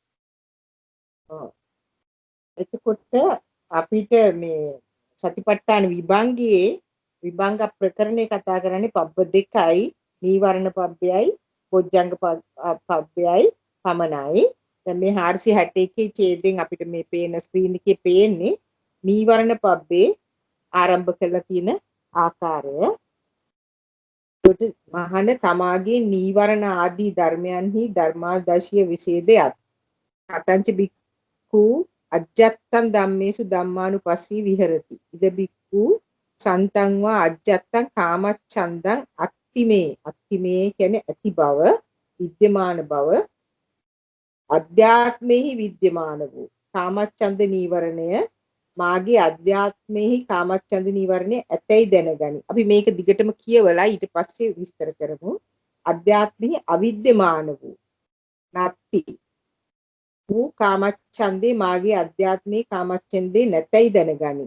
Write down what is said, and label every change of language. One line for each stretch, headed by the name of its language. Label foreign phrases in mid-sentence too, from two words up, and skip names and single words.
Sinhala: එතකොට අපිට මේ සතිපට්ඨාන විභංගයේ විභංග ප්‍රකරණේ කතා කරන්නේ පබ්බ දෙකයි, නීවරණ පබ්බයයි, බොජ්ජංග පබ්බයයි පමණයි. දැන් මේ 461 ඡේදයෙන් අපිට මේ පේන ස්ක්‍රීන් එකේ පේන්නේ නීවරණ පබ්බේ ආරම්භ කරලා තියෙන ආකාරය. ඒකට මහන තමාගේ නීවරණ ආදී ධර්මයන්හි ධර්මාදර්ශීය විශේෂයත්
Pali: අතංච බික්ඛු අජ්ජත්තං ධම්මේසු ධම්මානුපස්සී විහෙරති. ඉද බික්ඛු සන්තං වා අජ්ජත්තං කාමච්ඡන්දං අත්තිමේ
Sinhala: කියන්නේ ඇති බව, විද්‍යමාන බව, අධ්‍යාත්මෙහි විද්‍යමාන වූ කාමච්ඡන්ද නීවරණය මාගේ අධ්‍යාත්මෙහි කාමච්ඡන්ද නීවරණය ඇතැයි දැනගනි. අපි මේක දිගටම කියවලා ඊට පස්සේ විස්තර කරමු. අධ්‍යාත්මෙහි අවිද්‍යමාන වූ නැති වූ කාමච්ඡන්දේ මාගේ අධ්‍යාත්මේ කාමච්ඡන්දේ නැතැයි දැනගනි.